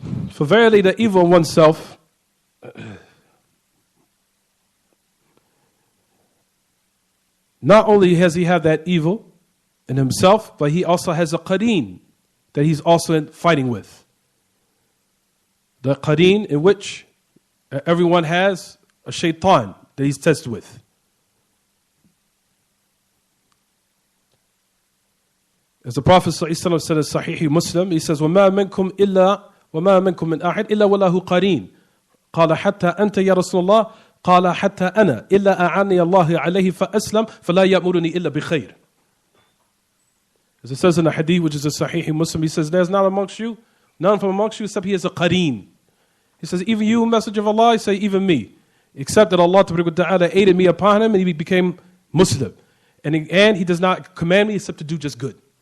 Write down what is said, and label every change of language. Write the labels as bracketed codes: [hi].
[en] For verily the evil in oneself not only has he had that evil in himself, but he also has a qareen that he's also fighting with. The qareen in which everyone has a shaitan that he's tested with. As the Prophet ﷺ said in Sahih Muslim, he says, [ar] وَمَا مِنْكُمْ مِنْ أَحَدٍ إِلَّا وَلَهُ قَرِينٌ قَالَ حَتَّى أَنْتَ يَا رَسُولَ اللَّهِ قَالَ حَتَّى أَنَا إِلَّا أَعَانِيَ اللَّهِ عَلَيْهِ فَأَسْلَمْ فَلَا يَأْمُرُنِي إِلَّا بِخَيْرٍ. [en] As it says in the Hadeeth, which is a Sahih Muslim, he says, there's none from amongst you except he has a qareen. He says, even you, Messenger of Allah, he says, even me. Except that Allah Ta'ala aided me upon him and he became Muslim. And he does not command me except to do just good.